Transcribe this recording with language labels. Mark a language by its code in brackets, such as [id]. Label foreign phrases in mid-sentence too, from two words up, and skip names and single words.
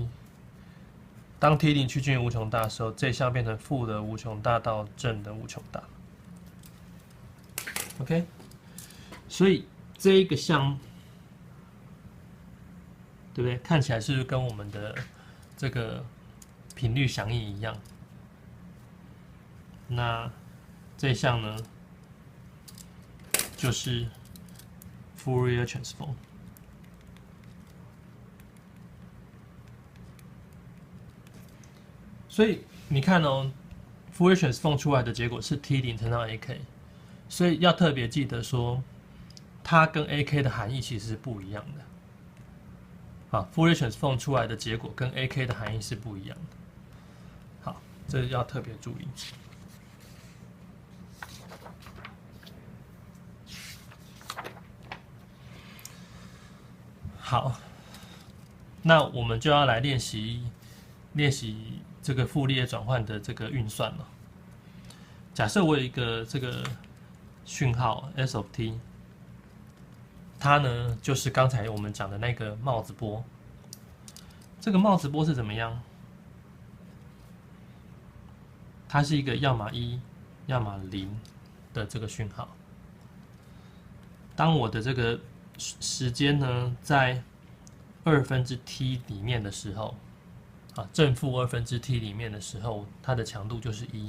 [zh] 當 T0 趨近於無窮大的時候，這項變成負的無窮大到正的無窮大。OK， 所以這一個項。對不对？看起來是不是跟我們的這個頻率響應一樣？那這一項呢，就是 [en] Fourier transform。 [zh] 所以你看哦 ， [en] Fourier transform [zh] 出來的結果是 T0 乘上 AK， 所以要特別記得說，它跟 AK 的含義其實是不一樣的。好 ， [en] Fourier transform [zh] 出來的結果跟 AK 的含義是不一樣的。好，這要特別注意。好，那我們就要來練習這個傅立葉轉換的這個運算了。假設我有一個這個訊號 [en] S of T。 [zh] 它呢，就是剛才我們講的那個帽子波。這個帽子波是怎麼樣？它是一個要麼1，要麼0的這個訊號。當我的這個時間呢，在2/t 裡面的時候，啊，正負2/t 裡面的時候，它的強度就是1。